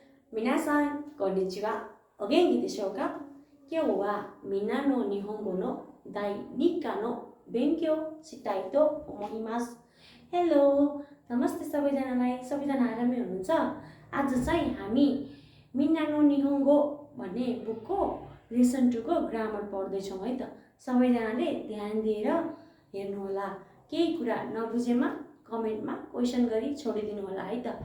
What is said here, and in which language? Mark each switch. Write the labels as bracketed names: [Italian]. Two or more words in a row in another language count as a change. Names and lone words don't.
[Japanese] 皆さん、こんにちは。お元気でしょうか？今日はみんなの日本語の第2課の勉強したいと思います。 [Nepali] हेलो, नमस्ते सबैजनालाई। सबैजना आरामै हुनुहुन्छ? आज चाहिँ हामी मिन्नानो निहोङ्गो भन्ने बुकको लेसन 2 को ग्रामर पढ्दैछौँ है त। सबैजनाले ध्यान दिएर हेर्नुहोला। केही कुरा नबुझेमा कमेन्टमा क्वेसन गरी छोडिदिनु होला है त।